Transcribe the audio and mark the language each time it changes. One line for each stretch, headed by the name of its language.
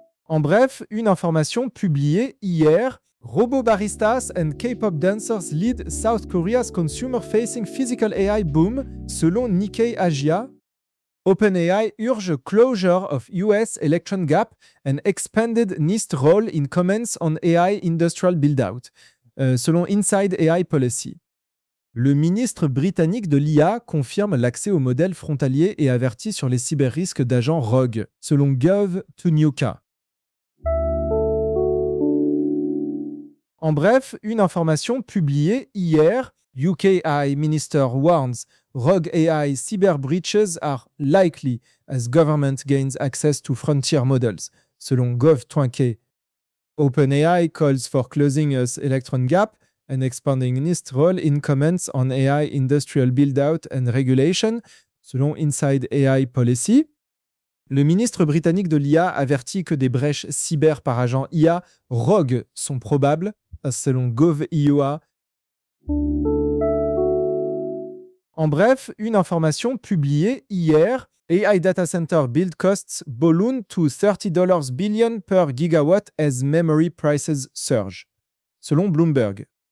French: En bref, une information publiée hier,
English: robot baristas and K-pop dancers lead South Korea's consumer-facing physical AI boom,
French: selon
English: Nikkei Asia. OpenAI urge closure of US electron gap and expanded NIST role in comments on AI industrial build-out.
French: Selon
English: Inside AI Policy.
French: Le ministre britannique de l'IA confirme l'accès aux modèles frontaliers et avertit sur les cyber-risques d'agents
English: rogues,
French: selon gov.uk. En bref, une information publiée hier,
English: UK AI Minister warns rogue AI cyber breaches are likely as government gains access to frontier models,
French: selon
English: gov.uk. OpenAI calls for closing its electron gap and expanding NIST role in comments on AI industrial build-out and regulation,
French: selon
English: Inside AI Policy.
French: Le ministre britannique de l'IA avertit que des brèches cyber par agent IA rogue sont probables, selon GovIOA. En bref, une information publiée hier,
English: AI data center build costs balloon to $30 billion per gigawatt as memory prices surge,
French: selon
English: Bloomberg.